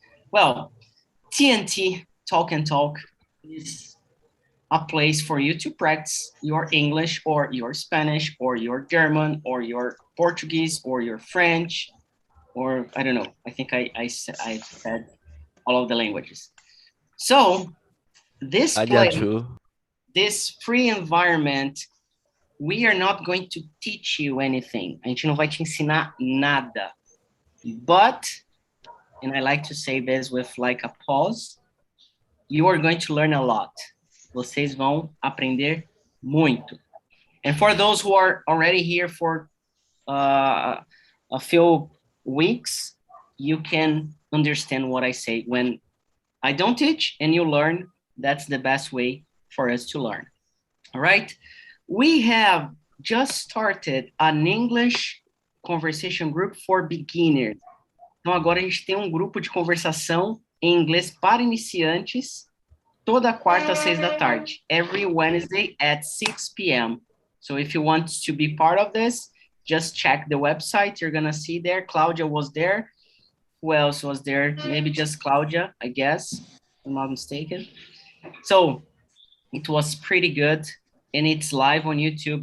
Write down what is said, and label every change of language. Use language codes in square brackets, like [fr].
[en] Well, TNT, Talk and Talk, is a place for you to practice your English or your Spanish or your German or your Portuguese or your French, or I don't know. I think I said all of the languages. So this place, this free environment, we are not going to teach you anything. [pt] A gente não vai te ensinar nada. [en] But, and I like to say this with like a pause, you are going to learn a lot. [pt] Vocês vão aprender muito. [en] And for those who are already here for a few weeks, you can understand what I say. When I don't teach and you learn, that's the best way for us to learn. All right? We have just started an English conversation group for beginners. [pt] Então, agora a gente tem um grupo de conversação em inglês para iniciantes, toda quarta às 6 da tarde, [en] every Wednesday at 6 p.m. So if you want to be part of this, just check the website. You're going to see there. Claudia was there. Who else was there? Maybe just Claudia, I guess, if I'm not mistaken. So it was pretty good. And it's live on YouTube.